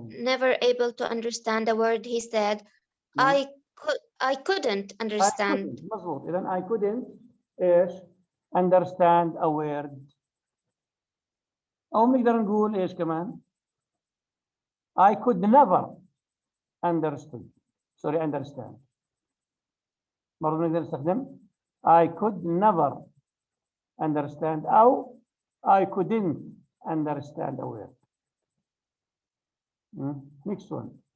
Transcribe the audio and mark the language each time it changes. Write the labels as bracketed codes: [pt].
[en] never able to understand a word he said. I couldn't understand. [ar] مظبوط. [en] إذا I couldn't ايش؟ understand a word. [ar] أو نقدر نقول ايش كمان؟ I could never understand. [en] مرة نقدر نستخدم I could never understand أو I couldn't understand a word. Next one.